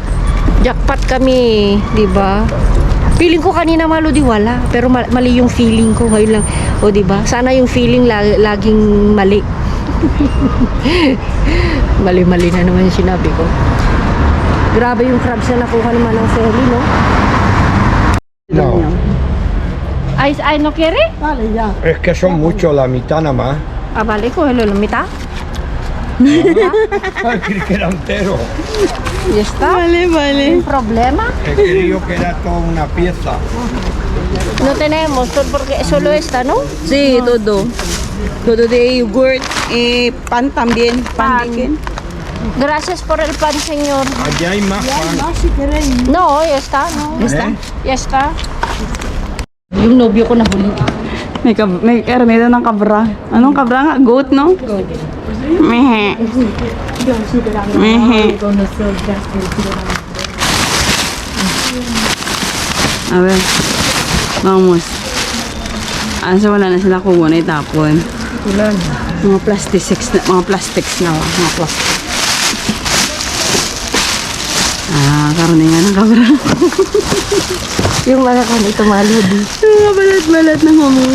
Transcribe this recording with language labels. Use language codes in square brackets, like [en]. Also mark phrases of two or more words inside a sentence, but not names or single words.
[tl] Jackpot kami, di ba? Feeling ko kanina mga ludi wala, pero mali yung feeling ko ngayon lang. O di ba? Sana yung feeling laging mali. Mali-mali na naman yung sinabi ko. Grabe yung crabs na nakuha naman ng ferry, no? [es] No, Ay, no quiere? es que son muchos, la mitad nada más. Ah, vale, cógelo la mitad. Ay, creí que era entero. Ya está. Vale. ¿Un problema? He creído que era toda una pieza. No tenemos, porque solo esta, ¿no? Sí, todo. Todo de yogurt. Pan también. Pan. Pan. Din. Gracias por el pan, señor. Allá hay más pan. No, ya está, no. ¿Eh? Ya está. [tl] Yung nobyo ko nahuli. May karne daw ng kabra. Anong kabra nga? Goat, no? Goat. Mehe. Mehe. [es] A ver. Vamos. [tl] So wala na sila kuha na itapon. Ulan. Mga plastics na, mga plastic. Karne nga ng kabra. Yung mga ito mga lodi. Mga balat-balat ng hamon.